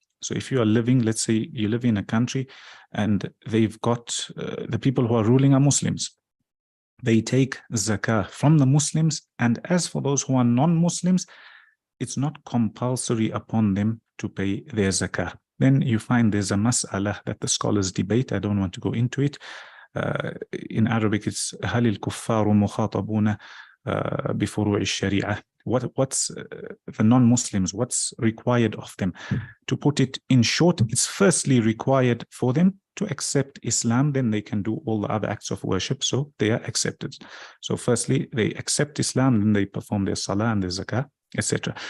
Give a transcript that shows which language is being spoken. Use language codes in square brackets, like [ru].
[en] So if you are living, let's say you live in a country and they've got the people who are ruling are Muslims. They take zakah from the Muslims, and as for those who are non-Muslims, it's not compulsory upon them to pay their zakah. Then you find there's a mas'ala that the scholars debate. I don't want to go into it. In Arabic, it's [ar] هل الكفار مخاطبون بفروع الشريعة. [en] What's the non-Muslims, what's required of them? To put it in short, it's firstly required for them to accept Islam, then they can do all the other acts of worship, so they are accepted. So firstly, they accept Islam, then they perform their salah and their zakah, etc.